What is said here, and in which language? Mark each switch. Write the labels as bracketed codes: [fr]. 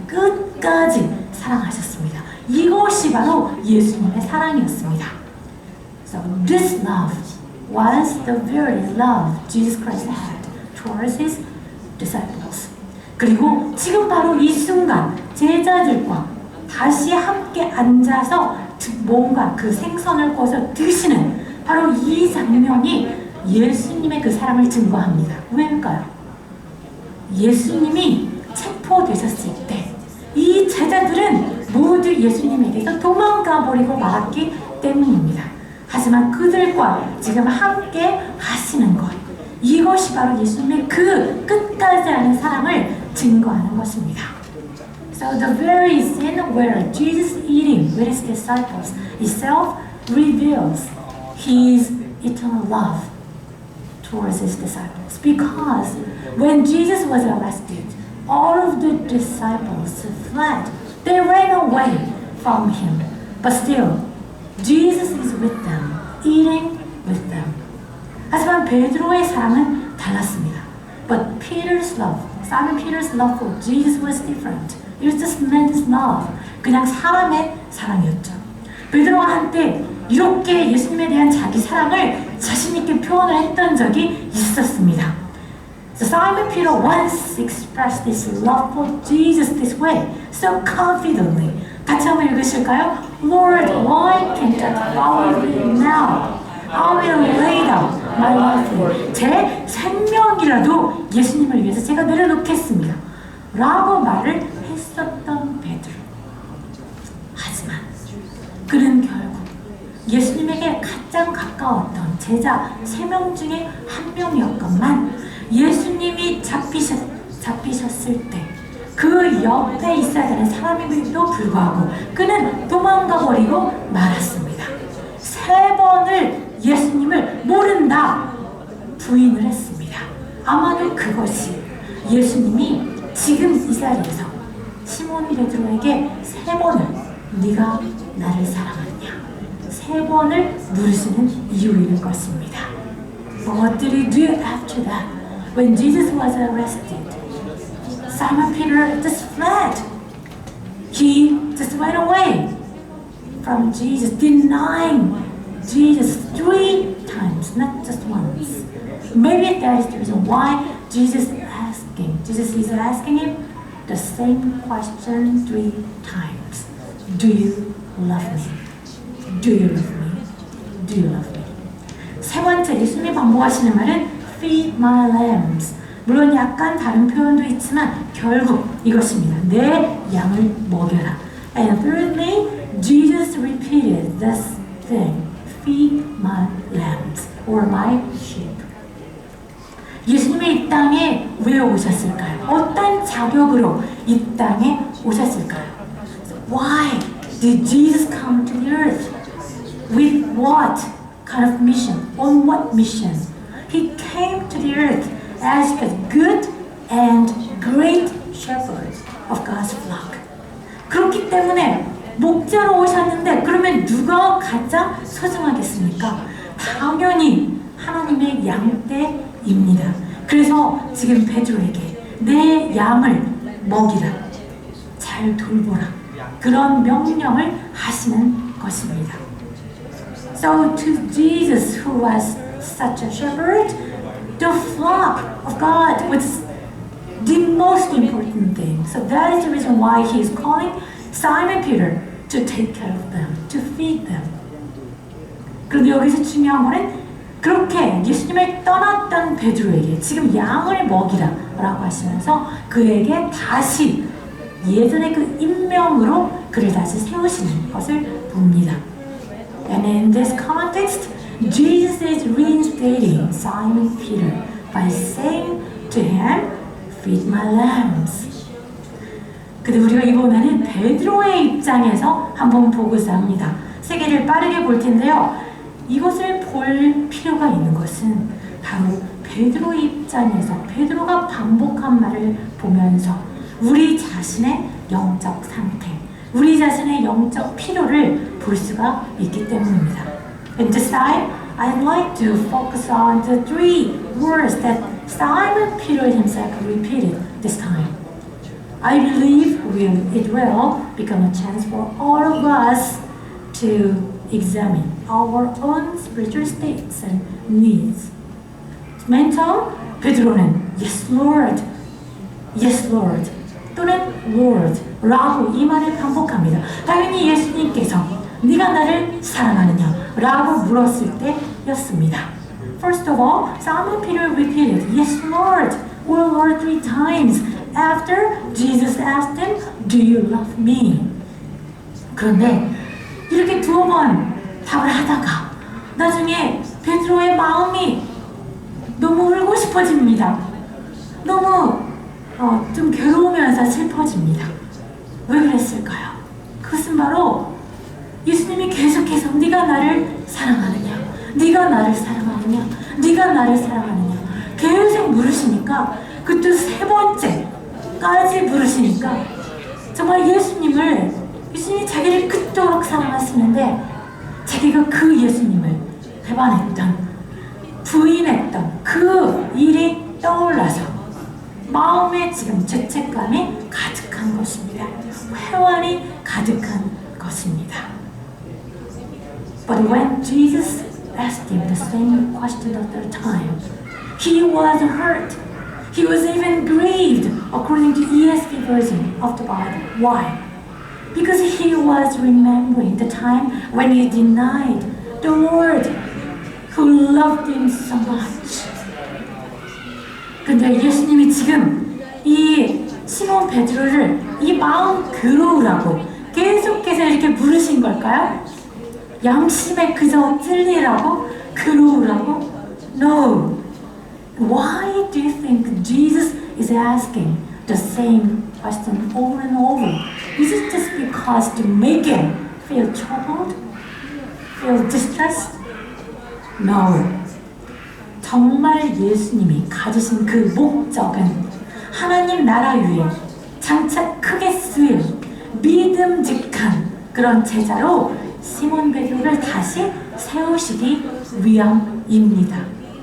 [ko] 끝까지 사랑하셨습니다. 이것이 바로 예수님의 사랑이었습니다. [en] So this love was the very love Jesus Christ had towards his disciples. [ko] 그리고 지금 바로 이 순간 제자들과 다시 함께 앉아서 뭔가 그 생선을 구워서 드시는 바로 이 장면이 예수님의 그 사랑을 증거합니다. 왜일까요? 예수님이 체포되셨을 때 이 제자들은 모두 예수님에게서 도망가 버리고 말았기 때문입니다. 하지만 그들과 지금 함께 하시는 것, 이것이 바로 예수님의 그 끝까지 하는 사랑을 증거하는 것입니다. [en] So the very scene where Jesus is eating with his disciples itself reveals his eternal love towards his disciples. Because when Jesus was arrested, all of the disciples fled. They ran away from him. But still, Jesus is with them, eating with them. [ko] 하지만 베드로의 사랑은 달랐습니다. [en] But Peter's love, Simon Peter's love for Jesus was different. It was just man's love. [ko] 그냥 사람의 사랑이었죠. 베드로가 한때 이렇게 예수님에 대한 자기 사랑을 자신 있게 표현을 했던 적이 있었습니다. [en] So Simon Peter once expressed his love for Jesus this way, so confidently. [ko] 같이 한번 읽으실까요? [en] Lord, why can't I follow you now? I will lay down my life. [ko] 제 생명이라도 예수님을 위해서 제가 내려놓겠습니다. 라고 말을 했었던 베드로. 하지만 그는 결국 예수님에게 가장 가까웠던 제자 3명 중에 한 명이었건만 예수님이 잡히셨을 때 그 옆에 있어야 되는 사람임에도 불구하고 그는 도망가 버리고 말았습니다. 3번을 예수님을 모른다 부인을 했습니다. 아마도 그것이 예수님이 지금 이 자리에서 시몬 베드로에게 3번을 네가 나를 사랑하느냐 3번을 물으시는 이유일 것입니다. [en] But what did he do after that? When Jesus was arrested, Simon Peter just fled. He just went away from Jesus, denying Jesus 3 times, not just once. Maybe that is the reason why Jesus is asking him the same question 3 times. Do you love me? Do you love me? Do you love me? [ko] 세 번째 예수님이 반복하시는 말은 [en] Feed my lambs. [ko] 물론 약간 다른 표현도 있지만 결국 이것입니다. 내 양을 먹여라. [en] And thirdly, Jesus repeated this thing. Feed my lambs or my sheep. [ko] 예수님이 이 땅에 왜 오셨을까요? 어떤 자격으로 이 땅에 오셨을까요? [en] Why did Jesus come to the earth? With what kind of mission? On what mission? He came to the earth as the good and great shepherd of God's flock. [ko] 그렇기 때문에 목자로 오셨는데 그러면 누가 가장 소중하겠습니까? 당연히 하나님의 양떼입니다. 그래서 지금 베드로에게 내 양을 먹이라, 잘 돌보라 그런 명령을 하시는 것입니다. [en] So to Jesus, who was such a shepherd, the flock of God was the most important thing. So that is the reason why he is calling Simon Peter to take care of them, to feed them. [ko] 그런데 여기서 중요한 거는 그렇게 예수님을 떠났던 베드로에게 지금 양을 먹이라 라고 하시면서 그에게 다시 예전의 그 임명으로 그를 다시 세우시는 것을 봅니다. [en] And in this context, Jesus is reinstating Simon Peter by saying to him, Feed my lambs. [ko] 근데 우리가 이번에는 베드로의 입장에서 한번 보고자 합니다. 세계를 빠르게 볼 텐데요. 이것을 볼 필요가 있는 것은 바로 베드로의 입장에서 베드로가 반복한 말을 보면서 우리 자신의 영적 상태, 우리 자신의 영적 필요를 볼 수가 있기 때문입니다. [en] And this time, I'd like to focus on the 3 words that Simon Peter himself repeated this time. I believe it will become a chance for all of us to examine our own spiritual states and needs. [ko] 맨 처음 베드로는 [en] Yes Lord, Yes Lord [ko] 또는 Lord 라고 이 말을 반복합니다. 당연히 예수님께서 네가 나를 사랑하느냐 라고 물었을 때였습니다. [en] First of all, Simon Peter repeated Yes Lord or Lord 3 times after Jesus asked him, Do you love me? [ko] 그런데 이렇게 2번 답을 하다가 나중에 베드로의 마음이 너무 울고 싶어집니다. 너무 좀 괴로우면서 슬퍼집니다. 왜 그랬을까요? 그것은 바로 예수님이 계속해서 네가 나를 사랑하느냐, 네가 나를 사랑하느냐, 네가 나를 사랑하느냐 계속 물으시니까 그것도 3번째까지 물으시니까 정말 예수님이 자기를 그토록 사랑하시는데 자기가 그 예수님을 배반했던, 부인했던 그 일이 떠올라서 마음에 지금 죄책감이 가득한 것입니다. 회환이 가득한 것입니다. [en] But when Jesus asked him the same question the third time, he was hurt. He was even grieved, according to ESV version of the Bible. Why? Because he was remembering the time when he denied the Lord who loved him so much. [ko] 근데 예수님이 지금 이 시몬 베드로를 이 마음 그러우라고 계속해서 이렇게 부르신 걸까요? 양심에 그저 찔리라고? 그러우라고? No. [en] Why do you think Jesus is asking the same question over and over? Is it just because to make him feel troubled? Feel distressed? No. [ko] 정말 예수님이 가지신 그 목적은 하나님 나라 위에 장차 크게 쓰일 믿음직한 그런 제자로 시몬 베드로를 다시 세우시기 위함입니다.